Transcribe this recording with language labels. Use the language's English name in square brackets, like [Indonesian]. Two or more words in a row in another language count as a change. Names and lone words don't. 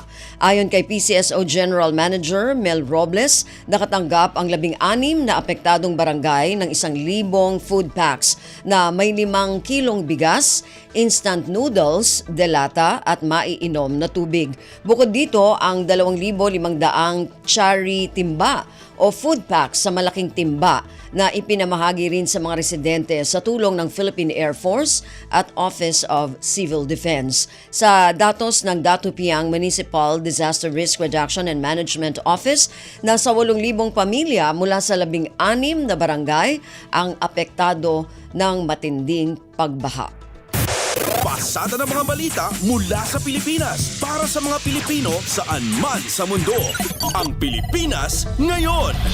[Filipino] Ayon kay PCSO General Manager Mel Robles, nakatanggap ang 16 na apektadong barangay ng 1,000 [English] food packs [Filipino] na may 5 kilong bigas, [English] instant noodles, [Filipino] delata at maiinom na tubig. Bukod dito, ang 2,500 chari timba o [English] food packs [Filipino] sa malaking timba na ipinamahagi rin sa mga residente sa tulong ng Philippine Air Force at Office of Civil Defense. Sa datos ng Datupiang Municipal Disaster Risk Reduction and Management Office, nasa 8,000 pamilya mula sa 16 na barangay ang apektado ng matinding pagbaha. Pasada ng mga balita mula sa Pilipinas para sa mga Pilipino saan man sa mundo. Ang Pilipinas ngayon.